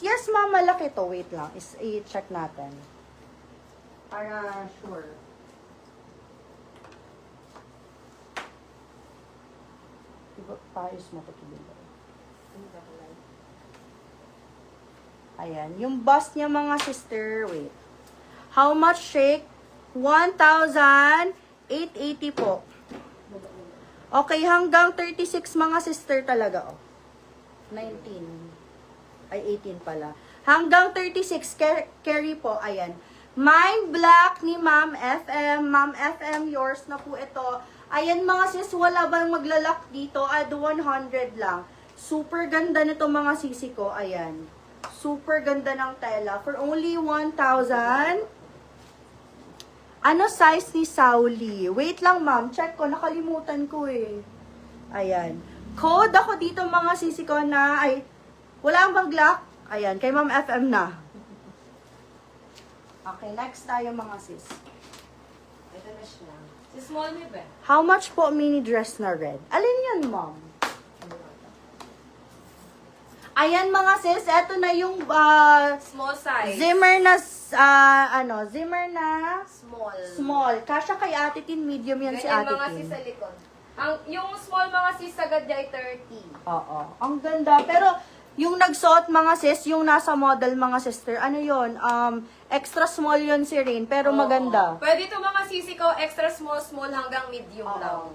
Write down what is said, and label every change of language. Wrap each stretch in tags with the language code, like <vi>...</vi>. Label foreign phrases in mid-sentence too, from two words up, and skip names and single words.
<en>Yes, ma'am,</en> <tl>malaki to. Wait lang. I-check natin. Para sure. Paayos mo ito. Ayan. Yung bust niya, mga sister.</tl> <en>Wait. How much shake? 1,880 po.</en> <tl>Okay, hanggang 36, mga sister talaga. Oh. 19. Ay, 18 pala. Hanggang 36, carry po. Ayan. Mind Black ni Ma'am FM. Ma'am FM, yours na po ito. Ayan mga sis, wala bang maglalak dito? Add 100 lang. Super ganda nito mga sisi ko. Ayan. Super ganda ng tela.</tl> <en>For only 1,000.</en> <tl>Ano size ni Sauli? Wait lang ma'am, check ko. Nakalimutan ko eh. Ayan. Code ako dito mga sisi ko na, ay, wala ang mag-lock. Ayan, kay Ma'am FM na. Okay, next tayo mga sis. Ito na siya. Si small me ba?</tl> <en>How much</en> <tl>po</tl> <en>mini dress</en> <tl>na red? Alin yan, ma'am? Ayan mga sis, eto na yung</tl> <en>Small size. zimmer na, zimmer na Small. small.</en> <tl>Kasha kay Ate Tin, medium yan si Ganyan Ate mga Tin. sis sa likod. Yung small mga sis sagad niya ay 30. Oo. Ang ganda. Pero, yung nagsuot mga sis, yung nasa model mga sister, ano yon</tl> <en>extra small</en> <tl>yon si Rain, pero Oo. maganda. Pwede ito mga sisi ko,</tl> <en>extra small</en> <tl>hanggang medium lang.</tl>